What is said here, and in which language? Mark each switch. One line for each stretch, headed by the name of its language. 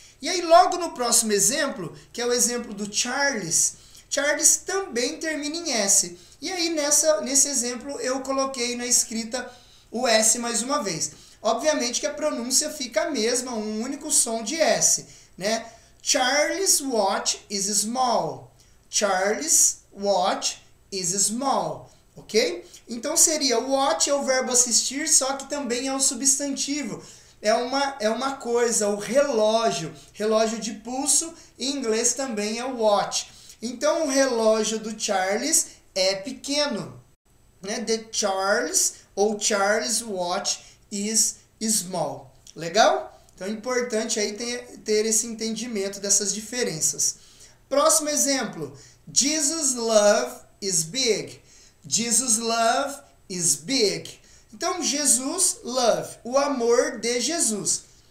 Portuguese: E aí, logo no próximo exemplo, que é o exemplo do Charles, Charles também termina em S. E aí, nesse exemplo, eu coloquei na escrita o S mais uma vez. Obviamente que a pronúncia fica a mesma, um único som de S, né?
English: Charles' watch is small. Charles' watch is small, ok?
Portuguese: Então seria, watch é o verbo assistir, só que também é um substantivo. É uma coisa, o relógio. Relógio de pulso, em inglês também é watch. Então o relógio do Charles é pequeno, né?
English: The Charles
Portuguese: ou
English: Charles' watch is small.
Portuguese: Legal? Então é importante aí ter esse entendimento dessas diferenças. Próximo exemplo.
English: Jesus' love is big. Jesus' love is big.
Portuguese: Então,
English: Jesus, love,
Portuguese: o amor de Jesus.